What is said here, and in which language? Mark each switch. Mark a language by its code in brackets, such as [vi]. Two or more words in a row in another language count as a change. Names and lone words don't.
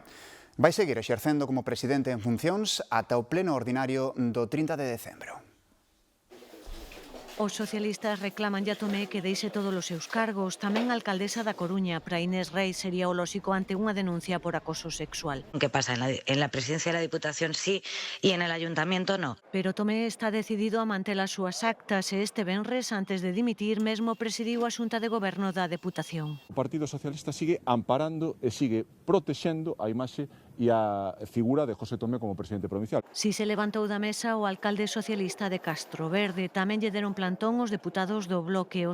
[gl] Vai seguir exercendo como presidente en funcións ata o pleno ordinario do 30 de decembro. Os socialistas reclaman a Tomé que deixe todos os seus cargos. Tamén a alcaldesa da Coruña, para Inés Rey, sería o lóxico ante unha denuncia por acoso sexual. [es] ¿Qué pasa? En la presidencia de la Diputación sí y en el Ayuntamiento no. [gl] Pero Tomé está decidido a manter as súas actas e este venres, antes de dimitir, mesmo presidiu a Xunta de Goberno da Deputación. O Partido Socialista sigue amparando e sigue protexendo a imaxe e a figura de José Tomé como presidente provincial. Si se levantou da mesa o alcalde socialista de Castroverde, tamén lle deron plantón os deputados do Bloque.